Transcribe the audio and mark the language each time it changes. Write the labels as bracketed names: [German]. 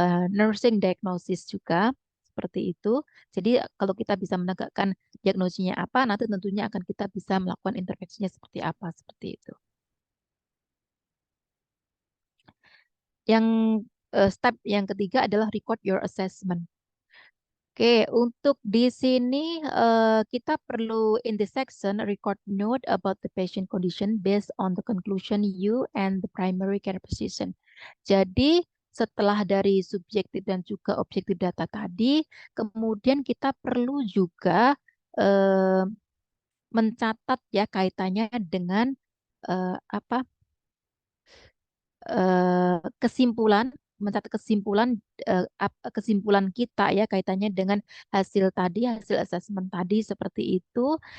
[Indonesian] Nursing diagnosis juga seperti itu. Jadi kalau kita bisa menegakkan diagnosisnya apa, nanti tentunya akan kita bisa melakukan intervensinya seperti apa, seperti itu. Yang step yang ketiga adalah [English] record your assessment. [Indonesian] Oke, untuk di sini kita perlu [English] in this section record note about the patient condition based on the conclusion you and the primary care physician. [Indonesian] Jadi setelah dari subjektif dan juga objektif data tadi, kemudian kita perlu juga eh, mencatat ya kaitannya dengan apa kesimpulan, mencatat kesimpulan kesimpulan kita ya kaitannya dengan hasil tadi, hasil asesmen tadi seperti itu.